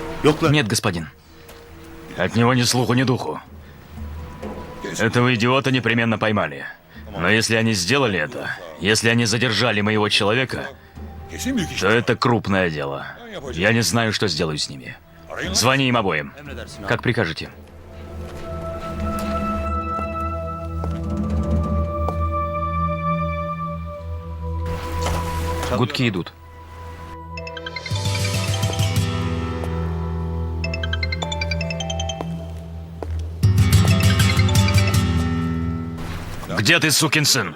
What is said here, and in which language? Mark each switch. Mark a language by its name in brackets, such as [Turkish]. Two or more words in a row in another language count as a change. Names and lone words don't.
[Turkish] Yoklar. [Russian] Нет, господин. От него ни слуху, ни духу. Этого идиота непременно поймали. Но если они сделали это, если они задержали моего человека, [Turkish] Kesin büyük iş. [Russian] то это крупное дело. Я не знаю, что сделаю с ними. Звони им обоим. Как прикажете. Гудки идут. Где ты, сукин сын?